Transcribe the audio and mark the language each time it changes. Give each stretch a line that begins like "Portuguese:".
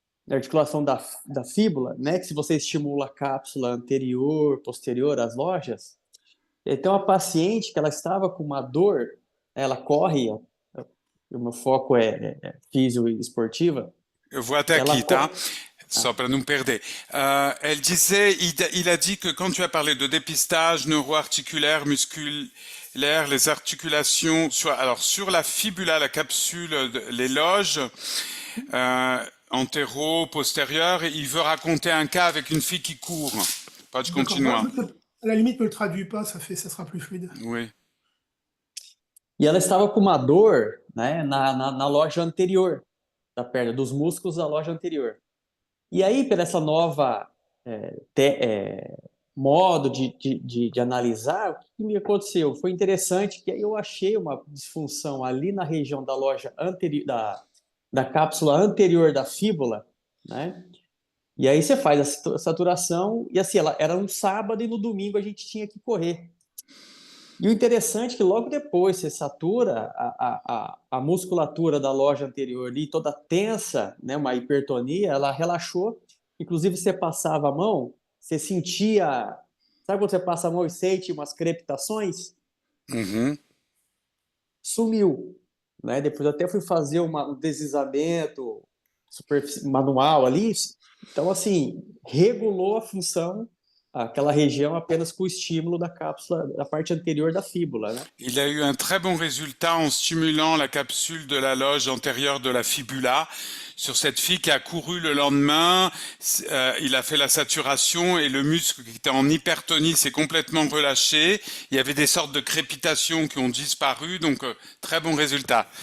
Portuguese: A articulação da fíbula, né, que se você estimula a cápsula anterior, posterior às lojas, tem uma paciente que ela estava com uma dor, ela corre, o meu foco é físio e esportiva, Eu vou até ela aqui, tá? corre. Só para não perder.
French: Elle disait, il a dit que quand tu as parlé de dépistage neuroarticulaire, musculaire, les articulations, alors sur la fibula, la capsule, les loges, antéro, postérieure, il veut raconter un cas avec une fille qui court.
Portuguese: Pode
French: D'accord.
Portuguese: continuar.
French: À la limite, ne le traduis pas, ça sera plus fluide. Oui.
Portuguese: E ela estava com uma dor, né, na loja anterior da perna, dos músculos da loja anterior. E aí, por essa nova modo de analisar, o que me aconteceu? Foi interessante que aí eu achei uma disfunção ali na região da loja anterior, da cápsula anterior da fíbula, né? E aí você faz a saturação, e assim, ela era um sábado e no domingo a gente tinha que correr. E o interessante é que logo depois você satura a musculatura da loja anterior ali, toda tensa, né, uma hipertonia, ela relaxou. Inclusive, você passava a mão, você sentia. Sabe quando você passa a mão e sente umas crepitações? Mhm. Sumiu. Né? Depois eu até fui fazer um deslizamento manual ali. Então, assim, regulou a função aquela região apenas com o estímulo da cápsula, da parte anterior da fíbula, né?
French: Il a eu un très bon résultat en stimulant la capsule de la loge antérieure de la fibula. Sur cette fille qui a couru le lendemain, il a fait la saturation et le muscle qui était en hypertonie s'est complètement relâché. Il y avait des sortes de crépitations qui ont disparu, donc très bon résultat.